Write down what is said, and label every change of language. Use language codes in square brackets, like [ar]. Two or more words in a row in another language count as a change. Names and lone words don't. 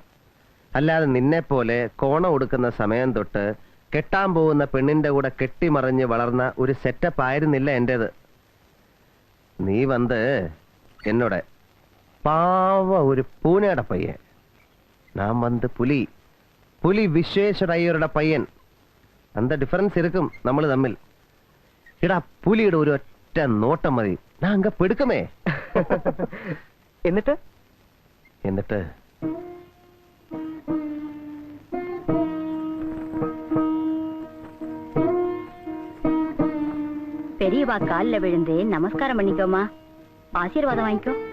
[ml] അല്ലാതെ നിന്നെ പോലെ കോണം കൊടുക്കുന്ന സമയം തൊട്ട് കെട്ടാൻ പോകുന്ന പെണ്ണിന്റെ കൂടെ കെട്ടിമറിഞ്ഞ് വളർന്ന ഒരു സെറ്റപ്പ് ആയിരുന്നില്ല എന്റേത്. നീ വന്ന് എന്നോട് പാവ ഒരു പൂനെയുടെ പയ്യൻ, ഞാൻ വന്ന് പുലി വിശ്വേശ്വര അയ്യരുടെ പയ്യൻ. [ta] அந்த டிஃபரன்ஸ் இருக்கும் [ml] നമ്മൾ തമ്മിൽ. എടാ, പുലിയുടെ ഒരു ഒറ്റ നോട്ടം മതി, ഞാൻ അങ്ങ് പെടുക്കമേ. എന്നിട്ട് [ta] பெரியவா கால்ல விழுந்து நமஸ்காரம் பண்ணிக்கோமா, ஆசீர்வாதம் வாங்கிக்கோ.